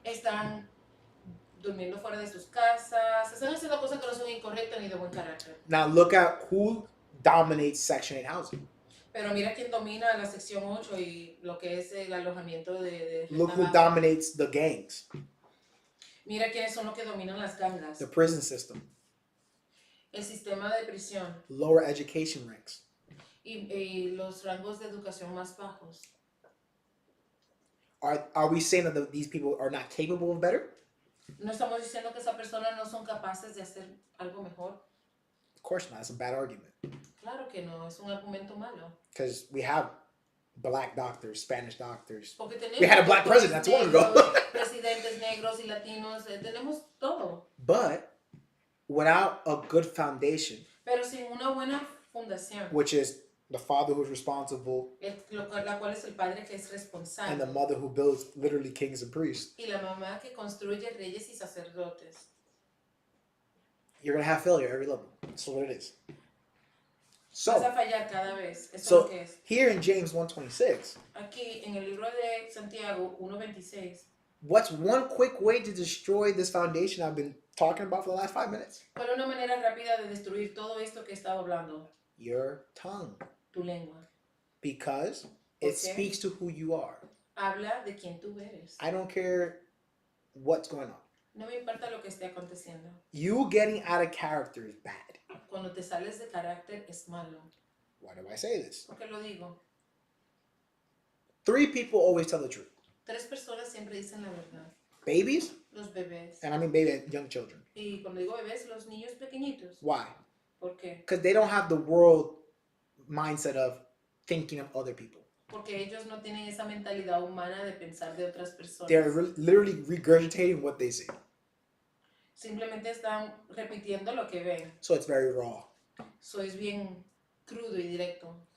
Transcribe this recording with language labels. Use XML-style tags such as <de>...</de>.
<es>Están durmiendo fuera de sus casas, están haciendo cosas que no son incorrectas ni de buen carácter.</es> <en>Now look at who dominates Section 8 housing.</en> <es>Pero mira quién domina la sección 8 y lo que es el alojamiento de</es> <en>Look who</en> <es>renta baja.</es> <en>dominates the gangs,</en> <es>Mira quiénes son los que dominan las gangas.</es> <en>the prison system,</en> <es>El sistema de prisión</es> <en>lower education ranks.</en> <es>y los rangos de educación más bajos.</es> <en>Are we saying that these people are not capable of better?</en> <es>No estamos diciendo que esas personas no son capaces de hacer algo mejor.</es> <en>Of course not. It's a bad argument.</en> <es>Claro que no, es un argumento malo.</es> <en>Because we have black doctors, Spanish doctors.</en> <es>Porque tenemos</es> <en>We had a black president not too long ago.</en> <es>presidentes negros y latinos, tenemos todo.</es> <en>But without a good foundation,</en> <es>Pero sin una buena fundación,</es> <en>which is the father who's responsible</en> <es>la cual es el padre que es</es> <en>and the</en> <es>responsable</es> <en>mother who builds literally kings and priests,</en> <es>y la mamá que construye reyes y sacerdotes,</es> <en>you're going to have failure at every level. That's what it is.</en> <es>vas a</es> <en>So,</en> <es>fallar cada vez. Eso es</es> <en>So-</en> <es>lo que es.</es> <en>here in James 1:26,</en> <es>Aquí en el libro de Santiago 1:26,</es> <en>what's one quick way to destroy this foundation I've been talking about for the last 5 minutes?</en> <es>¿cuál es una manera rápida de destruir todo esto que he estado hablando?</es> <en>Your tongue.</en> <es>Tu lengua.</es> <en>Because</en> <es>¿Por</es> <en>it</en> <es>qué?</es> <en>speaks to who you are.</en> <es>Habla de quién tú eres.</es> <en>I don't care what's going on.</en> <es>No me importa lo que esté aconteciendo.</es> <en>You getting out of character is bad.</en> <es>Cuando te sales de carácter es malo.</es> <en>Why do I say this?</en> <es>¿Por qué lo digo?</es> <en>3 people always tell the truth.</en> <es>3 personas siempre dicen la verdad.</es> <en>Babies,</en> <es>Los bebés.</es> <en>and I mean baby and young children.</en> <es>Y cuando digo bebés, los niños pequeñitos.</es> <en>Why?</en> <es>¿Por qué?</es> <en>Because they don't have the world mindset of thinking of other people.</en> <es>Porque ellos no tienen esa mentalidad humana de pensar de otras personas.</es> <en>They're literally regurgitating what they see.</en> <es>Simplemente están repitiendo lo que ven.</es> <en>So it's very raw.</en> <es>Sois bien crudo y directo.</es>